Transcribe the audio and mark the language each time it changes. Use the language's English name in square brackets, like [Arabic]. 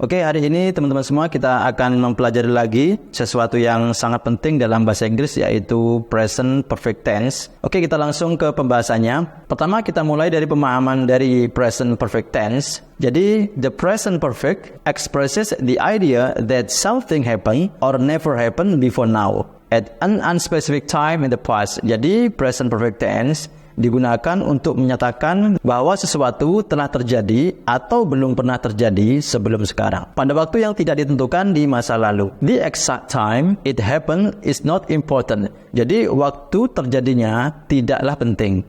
[Indonesian] Oke, hari ini teman-teman semua kita akan mempelajari lagi sesuatu yang sangat penting dalam bahasa Inggris, yaitu present perfect tense. Oke, kita langsung ke pembahasannya. Pertama, kita mulai dari pemahaman dari present perfect tense. [English] Jadi, the present perfect expresses the idea that something happened or never happened before now at an unspecific time in the past. [Indonesian] Jadi, present perfect tense digunakan untuk menyatakan bahwa sesuatu telah terjadi atau belum pernah terjadi sebelum sekarang, pada waktu yang tidak ditentukan di masa lalu. [English] The exact time it happened is not important. [Indonesian] Jadi waktu terjadinya tidaklah penting.